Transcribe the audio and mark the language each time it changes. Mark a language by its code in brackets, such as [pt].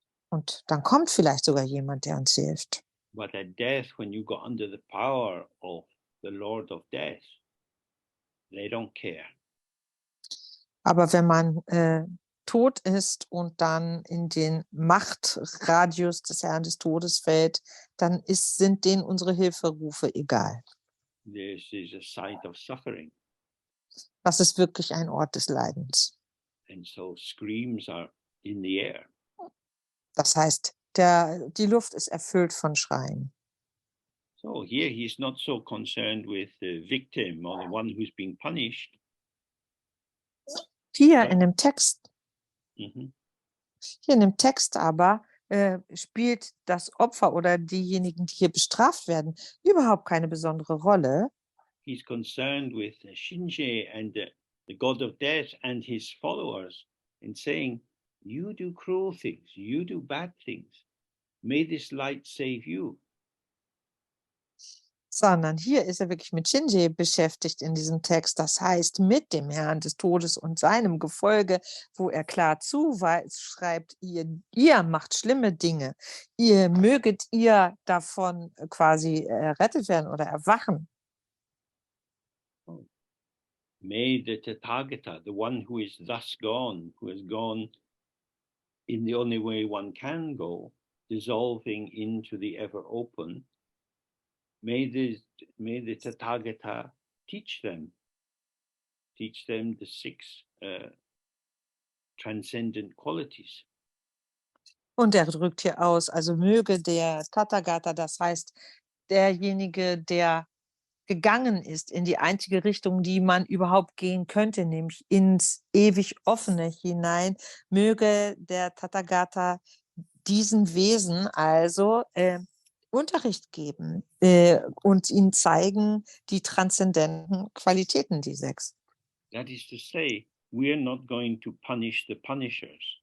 [de] Und dann kommt vielleicht sogar jemand, der uns hilft. [en] But at death, when you go under the power of the Lord of Death, they don't care. [de] Aber wenn man tot ist und dann in den Machtradius des Herrn des Todes fällt, dann sind denen unsere Hilferufe egal. [en] This is a site of suffering. [de] Das ist wirklich ein Ort des Leidens. [en] And so screams are in the air. [de] Das heißt, die Luft ist erfüllt von Schreien. [en] So here he's not so concerned with the victim or the one who's being punished. [de] Hier in dem Text, Mhm. hier in dem Text aber spielt das Opfer oder diejenigen, die hier bestraft werden, überhaupt keine besondere Rolle. [en] He's concerned with Shinje and the god of death and his followers and saying, you do cruel things, you do bad things. May this light save you. [de] Sondern hier ist er wirklich mit Shinje beschäftigt in diesem Text. Das heißt, mit dem Herrn des Todes und seinem Gefolge, wo er klar zuschreibt, ihr macht schlimme Dinge. Möget ihr davon quasi errettet werden oder erwachen. [en] May the Tathagata, the one who is thus gone, who has gone in the only way one can go, dissolving into the ever open, may the Tathagata teach them the 6 transcendent qualities. [de] Und er drückt hier aus, also möge der Tathagata, das heißt derjenige, der gegangen ist in die einzige Richtung, die man überhaupt gehen könnte, nämlich ins ewig Offene hinein, möge der Tathagata diesen Wesen also Unterricht geben und ihnen zeigen die transzendenten Qualitäten, die 6. [en] That is to say, we are not going to punish the punishers.